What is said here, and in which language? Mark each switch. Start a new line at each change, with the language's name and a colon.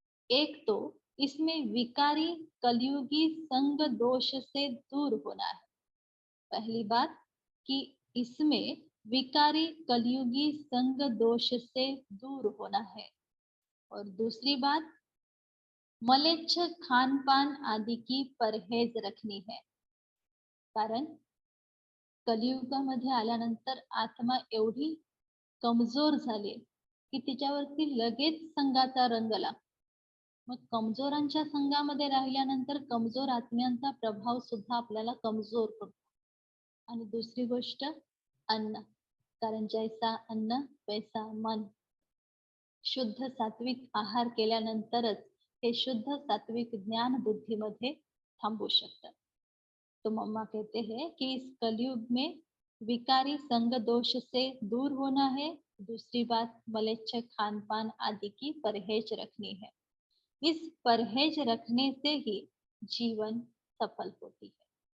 Hindi: एक तो इसमें विकारी कलयुगी संग दोष से दूर होना है। पहली बात कि इसमें विकारी कलयुगी संग दोष से दूर होना है, और दूसरी बात मलेच्छ खान पान आदि की परहेज रखणी है।
Marathi: कारण कलियुगामध्ये आल्यानंतर आत्मा एवढी कमजोर झाली की तिच्यावरती लगेच संगाचा रंगला। मग कमजोरांच्या संघामध्ये राहिल्यानंतर कमजोर आत्म्यांचा प्रभाव सुद्धा आपल्याला कमजोर पडतो। आणि दुसरी गोष्ट अन्न, कारण
Hindi: जैसा अन्न वैसा मन।
Marathi: शुद्ध सात्विक आहार केल्यानंतरच हे शुद्ध सात्विक ज्ञान बुद्धीमध्ये थांबू शकतं।
Hindi: तो मम्मा कहते हैं कि इस कलयुग में विकारी संग दोष से दूर होना है। दूसरी बात मलेच्छ खान पान आदि की परहेज रखनी है। इस परहेज रखने से ही जीवन सफल होती है।